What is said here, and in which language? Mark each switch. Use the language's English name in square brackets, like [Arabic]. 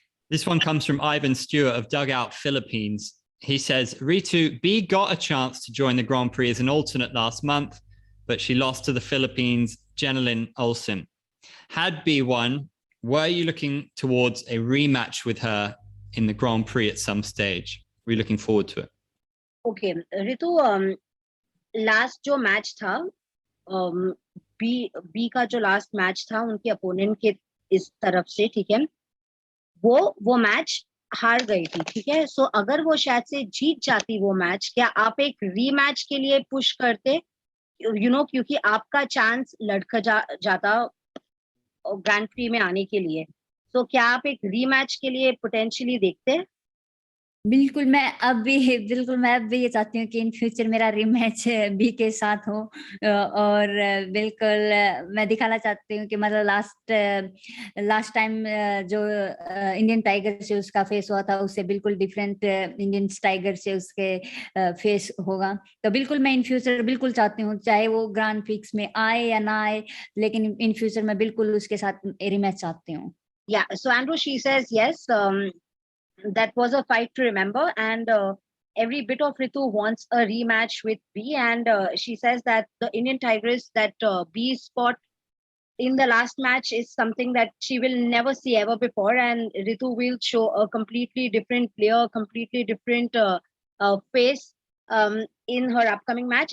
[English] This one comes from Ivan Stewart of Dugout Philippines. He says, Ritu, B got a chance to join the Grand Prix as an alternate last month, but she lost to the Philippines' Jenilyn Olsen. Had B won, were you looking towards a rematch with her in the Grand Prix at some stage? Were you looking forward to it? [Hindi] Okay, Ritu, last जो match था, B का जो last match था उनके opponent के इस तरफ से, ठीक है, वो मैच हार गई थी, ठीक है. सो अगर वो शायद से जीत जाती वो मैच, क्या आप एक रीमैच के लिए पुश करते, यू नो, क्योंकि आपका चांस लड़का जाता ग्रैंड प्री में आने के लिए. तो क्या आप एक रीमैच के लिए पोटेंशियली देखते? बिल्कुल मैं अब भी ये चाहती हूँ कि इन फ्यूचर मेरा रिमैच बी के साथ हो, और बिल्कुल मैं दिखाना चाहती हूँ कि मतलब लास्ट टाइम जो इंडियन टाइगर से उसका फेस हुआ था उससे बिल्कुल डिफरेंट इंडियन टाइगर से उसके फेस होगा. तो बिल्कुल मैं इन फ्यूचर बिल्कुल चाहती हूँ, चाहे वो ग्रैंड प्रिक्स में आए या ना आए, लेकिन इन फ्यूचर मैं बिल्कुल उसके साथ रिमैच चाहती हूँ. [English] Yeah, so Andrew, she says yes. that was a fight to remember, and every bit of Ritu wants a rematch with B, and she says that the Indian Tigress that B spot in the last match is something that she will never see ever before, and Ritu will show a completely different player, completely different face in her upcoming match.